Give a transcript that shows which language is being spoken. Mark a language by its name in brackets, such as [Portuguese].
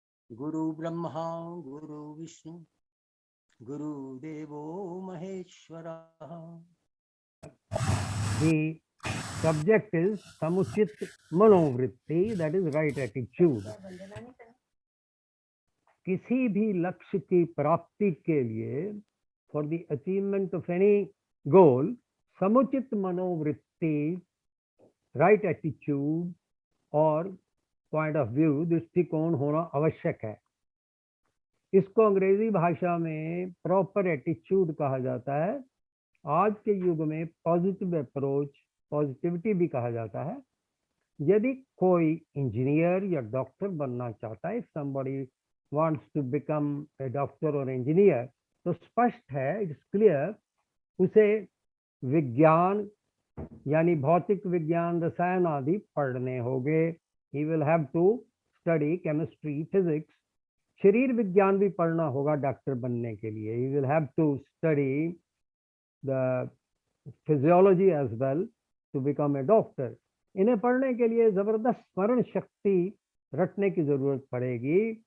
[Sanskrit] Guru Brahma, Guru Vishnu, Guru Devo Maheshwara. [English] The subject is Samuchit Manovritti, that is right attitude. [Hindi] किसी भी लक्ष्य की प्राप्ति के लिए, [English] for the achievement of any goal, [Hindi] समुचित मनोवृत्ति, [English] right attitude [Hindi] और [English] point of view, [Hindi] दृष्टिकोण होना आवश्यक है. इसको अंग्रेजी भाषा में प्रॉपर एटीट्यूड कहा जाता है. आज के युग में पॉजिटिव अप्रोच, पॉजिटिविटी भी कहा जाता है. यदि कोई इंजीनियर या डॉक्टर बनना चाहता है, [English] somebody wants to become a doctor or engineer, [Hindi] तो स्पष्ट है, [English] it's clear, [Hindi] उसे विज्ञान यानी भौतिक विज्ञान, रसायन आदि पढ़ने होंगे. [English] He will have to study chemistry, physics. [Hindi] शरीर विज्ञान भी पढ़ना होगा डॉक्टर बनने के लिए. [English] He will have to study the physiology as well to become a doctor. [Hindi] इन्हें पढ़ने के लिए जबरदस्त स्मरण शक्ति रटने की जरूरत पड़ेगी.